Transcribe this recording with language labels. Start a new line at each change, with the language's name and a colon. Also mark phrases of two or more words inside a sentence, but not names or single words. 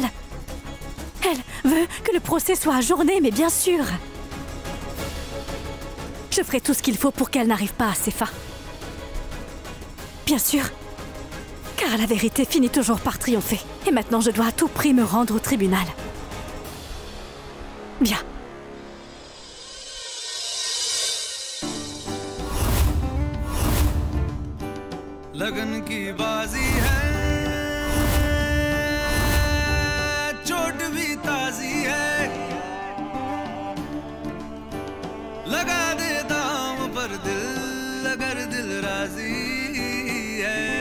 French: Elle veut que le procès soit ajourné, mais bien sûr. Je ferai tout ce qu'il faut pour qu'elle n'arrive pas à ses fins. Bien sûr. Car la vérité finit toujours par triompher. Et maintenant, je dois à tout prix me rendre au tribunal. Bien.
Hindi: लगन की बाजी है, चोट भी ताजी है, लगा दे दाम पर दिल अगर दिल राजी है,